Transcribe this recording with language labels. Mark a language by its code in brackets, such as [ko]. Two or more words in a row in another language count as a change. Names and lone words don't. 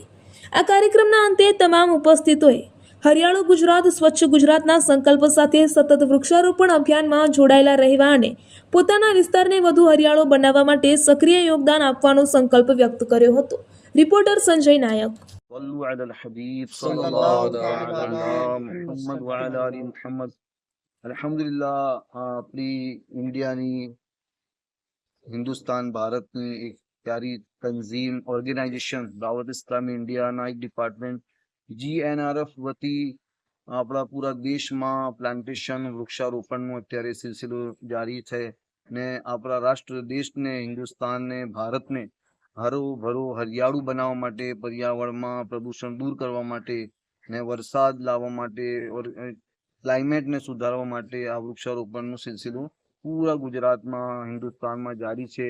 [gu] આ કાર્યક્રમના અંતે તમામ ઉપસ્થિતોએ હરિયાળું ગુજરાત, સ્વચ્છ ગુજરાતના સંકલ્પ સાથે સતત વૃક્ષારોપણ અભિયાનમાં જોડાયેલા રહેવા અને પોતાના વિસ્તારને વધુ હરિયાળો બનાવવા માટે સક્રિય યોગદાન આપવાનો સંકલ્પ વ્યક્ત કર્યો હતો. રિપોર્ટર સંજય નાયક. [ar] صلوا على الحبيب صلى الله تعالى على محمد وعلى آل محمد. [gu] અલ્હમ્દુલિલ્લાહ આપણી ઇન્ડિયાની હિન્દુસ્તાન ભારતની એક પ્યારી તંઝીમ ઓર્ગેનાઇઝેશન દાવત ઇસ્લામી ઇન્ડિયાના એક ડિપાર્ટમેન્ટ જીએનઆરએફ વતી આપણા પૂરા દેશમાં પ્લાન્ટેશન વૃક્ષારોપણનો અત્યારે સિલસિલો જારી છે ને આપણા રાષ્ટ્ર દેશને, હિન્દુસ્તાનને, ભારતને [hi] हरा भरा [gu] હરિયાળું બનાવવા માટે, પર્યાવરણમાં પ્રદૂષણ દૂર કરવા માટે ને વરસાદ લાવવા માટે, ક્લાઇમેટને સુધારવા માટે આ વૃક્ષારોપણનો સિલસિલો પૂરા ગુજરાતમાં, હિન્દુસ્તાનમાં જારી છે.